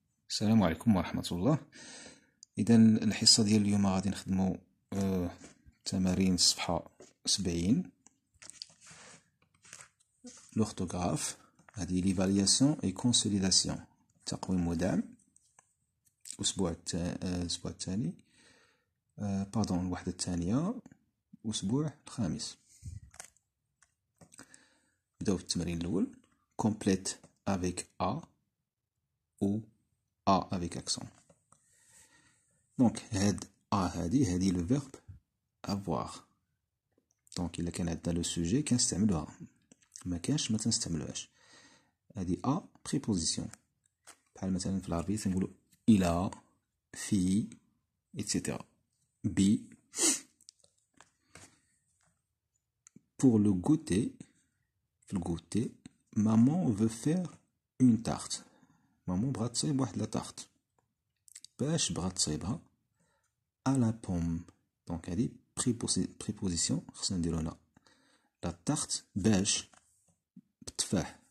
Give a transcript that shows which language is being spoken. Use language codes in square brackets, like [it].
[ar] السلام عليكم ورحمة الله. إذا الحصة ديال اليوم غادي نخدمو تمارين الصفحة 70 لورتوغراف. هذه ليفالياسيون اي كونسوليداسيون، تقويم ودعم. الأسبوع الثاني باردون، الوحدة الثانية، الأسبوع الخامس. نبداو في التمرين الأول. [fr] complète avec A ou A avec accent. [ar] دونك هاد A هادي لو فيرب avoir. دونك إلا كان عندنا لو سوجي كنستعملوها، ما كانش ما تنستعملوهاش. هادي A بريبوزيسيون، بحال مثلا في العربية تنقولو إلى، في، etc. [fr] B pour le goûter. [ar] في الغوتي [fr] maman veut faire une tarte. [ar] مامون بغات تصايب واحد لا طارت. باش بغات تصايبها [fr] à la pomme. [ar] دونك هادي بريبوزيسيون خصنا نديرو هنا لا طارت باش بالتفاح.